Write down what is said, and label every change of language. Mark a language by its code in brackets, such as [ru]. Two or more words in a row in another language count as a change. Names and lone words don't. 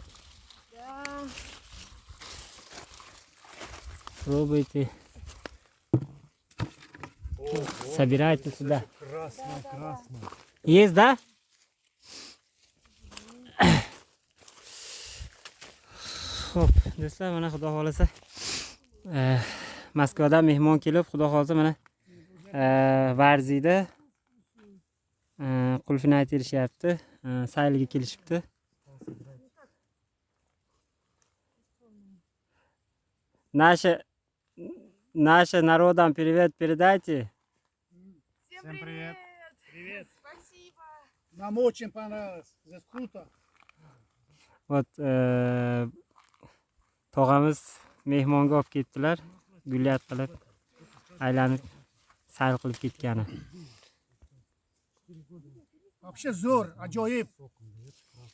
[ru] Да. Пробуйте. Собирайте сюда. Красный, красный. Есть, да? [uz] Xo'p, do'stlar, mana xudo xolasa Moskvadan mehmon kelib, xudo xolasa mana Varzida qulfini aytirishyapti. Sayilga kelishibdi. [ru] Наша народам привет передайте. Всем Всем привет. Привет. Спасибо. Нам очень понравилось. Здесь круто. [uz] Вот tog'amiz mehmonga olib ketdilar. Gulyat qilib, aylanib sayr qilib ketgani. Вообще зор, ajoyib.